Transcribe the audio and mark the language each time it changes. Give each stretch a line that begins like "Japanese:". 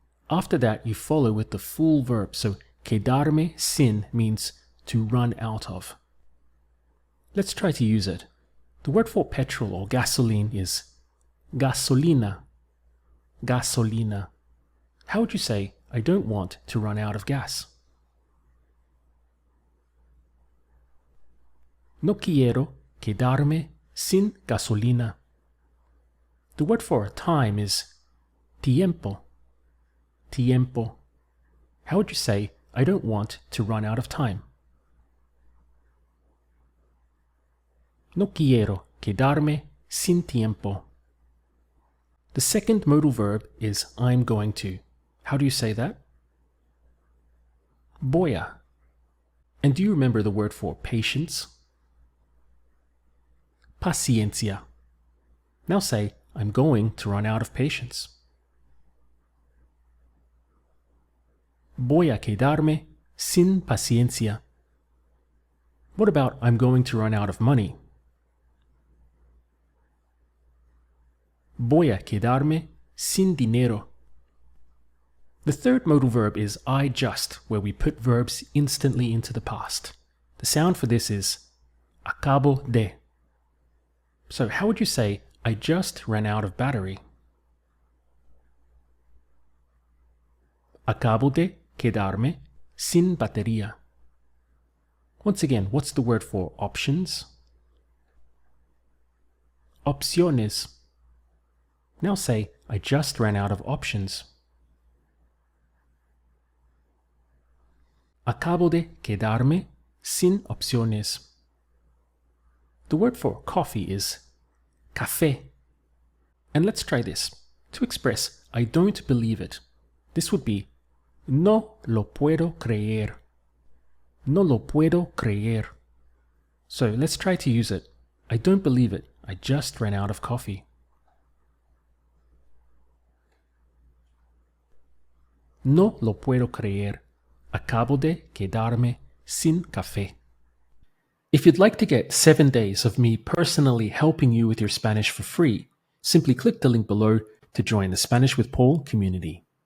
English: After that, you follow with the full verb, so
Spanish: quedarme sin
English: means to run out of. Let's try to use it. The word for petrol or gasoline is gasolina. Gasolina. How would you say, I don't want to run out of gas?
Spanish: No quiero quedarme sin gasolina.
English: The word for time is tiempo. Tiempo. How would you say, I don't want to run out of time?
Spanish: No quiero quedarme sin tiempo.
English: The second modal verb is I'm going to. How do you say that?
Spanish: Voy a.
English: And do you remember the word for patience? Paciencia. Now say, I'm going to run out of patience.
Spanish: Voy a quedarme sin paciencia.
English: What about I'm going to run out of money?
Spanish: Voy a quedarme sin dinero.
English: The third modal verb is I just, where we put verbs instantly into the past. The sound for this is
Spanish: acabo de.
English: So how would you say I just ran out of battery?
Spanish: Acabo de quedarme sin batería.
English: Once again, what's the word for options? Opciones. Now say, I just ran out of options.
Spanish: Acabo de quedarme sin opciones.
English: The word for coffee is café. And let's try this. To express, I don't believe it. This would be
Spanish: no lo puedo creer. No lo puedo creer.
English: So let's try to use it. I don't believe it. I just ran out of coffee.
Spanish: No lo puedo creer. Acabo de quedarme sin café.
English: If you'd like to get 7 days of me personally helping you with your Spanish for free, simply click the link below to join the Spanish with Paul community.